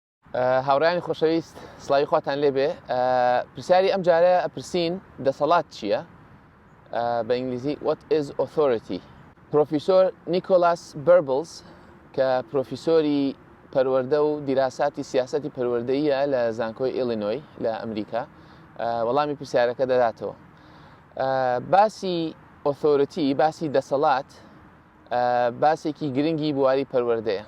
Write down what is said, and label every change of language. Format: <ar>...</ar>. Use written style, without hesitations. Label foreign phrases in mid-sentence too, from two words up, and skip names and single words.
<ckb>هاوڕێیانی خۆشەویست سڵاوی خواتان لێبێ. پرسیاری ئەم جارە ئەپرسین دەسەڵات چییە؟ بە ئینگلیزی</ckb> <en>What is authority؟</en> <ckb>پرۆفیسۆر نیکۆلاس بەربڵز کە پرۆفیسۆری پەروەردە و دیراساتی سیاسەتی پەروەردەییە لە زانکۆی ئیلینۆی لە ئەمریکا وەڵامی پرسیارەکە دەداتەوە. باسی ئۆثۆرەتی، باسی دەسەڵات باسێکی گرنگی بواری پەروەردەیە.</ckb>